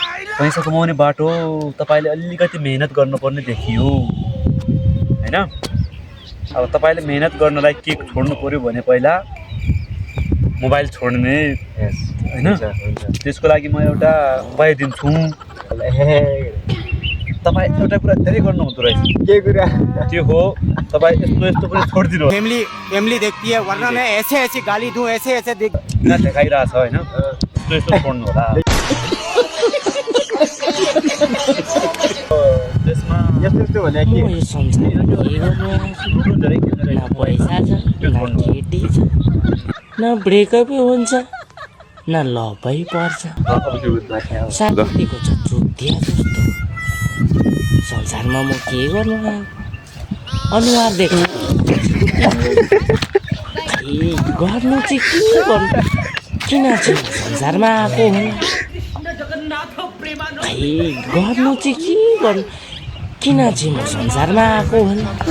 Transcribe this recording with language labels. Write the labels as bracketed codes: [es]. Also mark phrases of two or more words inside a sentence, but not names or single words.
[ne] पैसा कमाउने बाटो तपाईँले अलिकति मेहनत गर्नुपर्ने देखियो होइन अब तपाईँले मेहनत गर्नलाई के छोड्नु पऱ्यो भने पहिला मोबाइल छोड्ने यस होइन हुन्छ हुन्छ त्यसको लागि म एउटा उपाय दिन्छु तपाईँ एउटा कुरा धेरै गर्नुहुँदो रहेछ के कुरा त्यो हो तपाईँ यस्तो यस्तो पनि छोडिदिनु [hi] फैमिली फैमिली देखती है, वरना मैं ऐसे ऐसे गाली दूं, ऐसे ऐसे देख [ne] देखाइरहेछ होइन यस्तो यस्तो छोड्नु होला त्यसमा यस्तो यस्तो भने के यो संसारमा के गर्नु लुडो धेरै खेल्नु न रहेछ पैसा छ न केटी छ न ब्रेकअपै हुन्छ न लभै पर्छ साथीको छ चुतिया जस्तो संसारमा म के गर्नु आएको अनुहार देख्नु गर्नु चाहिँ के गर्नु किन चाहिँ संसारमा आएको हुँ गर्नु चाहिँ के गर्नु किन चाहिँ म संसारमा आएको हुँ